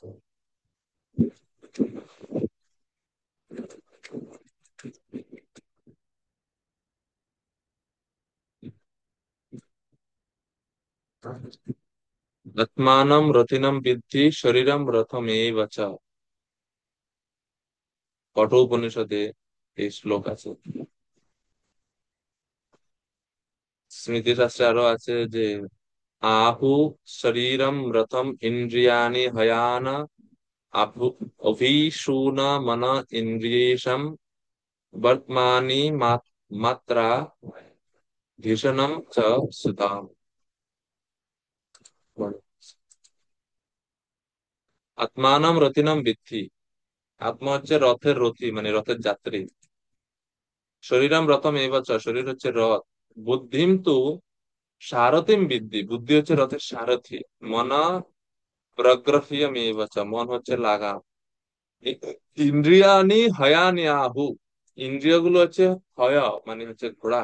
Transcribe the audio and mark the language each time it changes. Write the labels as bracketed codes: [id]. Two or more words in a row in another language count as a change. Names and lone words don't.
[sa] আত্মানম রথিনম বিদ্ধি শরীরম রথমেব চ। [bn] কঠোপনিষদে এই শ্লোক আছে। স্মৃতিশাস্ত্রে আরো আছে যে [sa] आहु शरीरम रथम इंद्रियाणि हयान अभु अभीशून मन इंद्रियेशम वर्तमानि मात्रा भीषणम च सुताम। আত্মানম রথিনম বিদ্ধি। [bn] আত্মা হচ্ছে রথের রথী, মানে রথের যাত্রী। [sa] শরীরম রথম এবচ, [bn] শরীর হচ্ছে রথ। [sa] বুদ্ধিম তু সারথিম বিদ্ধি, [bn] বুদ্ধি হচ্ছে রথের সারথি। [sa] মনা প্রগ্রহীয়ম এবচ, [bn] মন হচ্ছে লাগাম। [sa] ইন্দ্রিয়ানি হয়ানি আহু, [bn] ইন্দ্রিয়গুলো হচ্ছে হয়, মানে হচ্ছে ঘোড়া।